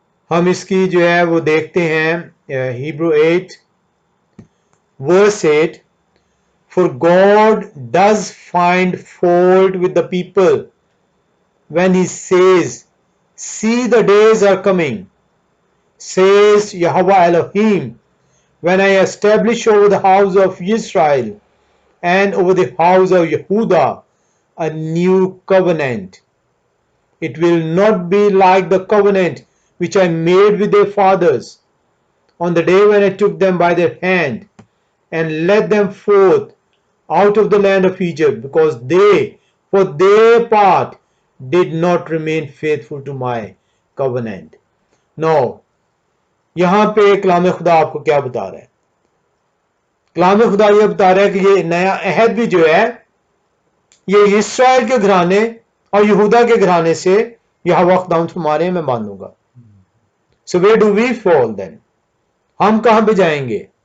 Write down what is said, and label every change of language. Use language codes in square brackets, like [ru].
[ur] ہم اس کی جو ہے وہ دیکھتے ہیں۔ [en] Hebrew 8 verse 8، For God does find fault with the people when he says, See the days are coming, says Yahweh Elohim, when I establish over the house of Israel and over the house of Yehudah a new covenant. It will not be like the covenant which I made with their fathers on the day when I took them by their hand and led them forth out of the land of Egypt, because they, for their part, did not remain faithful to my covenant. No. [ur] یہاں پہ کلام خدا آپ کو کیا بتا رہا ہے؟ کلام خدا یہ بتا رہا ہے کہ یہ نیا عہد بھی جو ہے یہ اسرائیل کے گھرانے اور یہودا کے گھرانے سے یہوہ خدا فرما رہے ہیں میں باندھوں گا۔ [en] So where do we fall then؟ [ur] ہم کہاں پہ جائیں گے؟